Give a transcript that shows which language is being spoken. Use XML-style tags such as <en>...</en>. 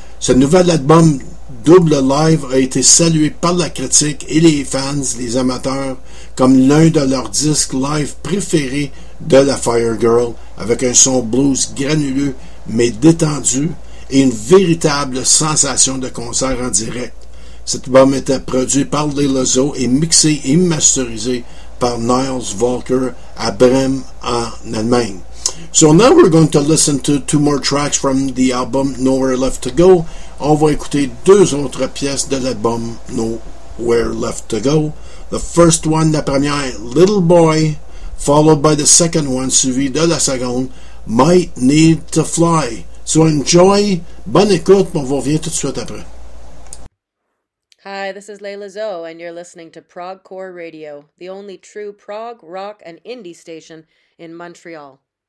<fr>Ce nouvel album double live a été salué par la critique et les fans, les amateurs, comme l'un de leurs disques live préférés de la Fire Girl, avec un son blues granuleux mais détendu et une véritable sensation de concert en direct. Cet album était produit par Layla Zoe et mixé et masterisé par Niels Volker à Bremen en Allemagne.</fr> <en>So now we're going to listen to two more tracks from the album Nowhere Left to Go.</en> <fr>On va écouter deux autres pièces de l'album Nowhere Left to Go.</fr> <en>The first one,</en> <fr>la première,</fr> <en>Little Boy, followed by the second one,</en> <fr>suivi de la seconde,</fr> <en>Might Need to Fly. So enjoy,</en> <fr>bonne écoute, on vous revient tout de suite après.</fr> <en>Hi, this is Layla Zoe, and you're listening to Prague Core Radio, the only true Prague, rock, and indie station in Montreal.</en>